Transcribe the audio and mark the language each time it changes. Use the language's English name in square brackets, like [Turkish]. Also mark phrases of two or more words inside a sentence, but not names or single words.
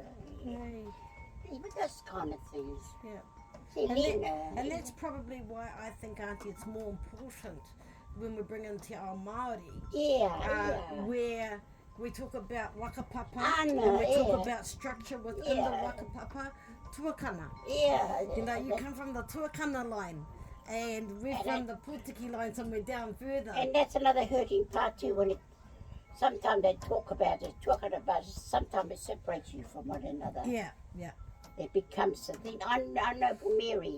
[English] Hey. Even those kind of things. Yeah. See, And that's probably why I think, Auntie, it's more important when we bring in [Māori] Te Ao Māori, [English] where we talk about wakapapa and we talk about structure within the wakapapa, tuakana. Yeah. You know, you come from the tuakana line and we're from the Pūtiki line somewhere down further. And that's another hurting part too, when sometimes they talk about it, sometimes it separates you from one another. Yeah, yeah. It becomes a thing. I know for Mary,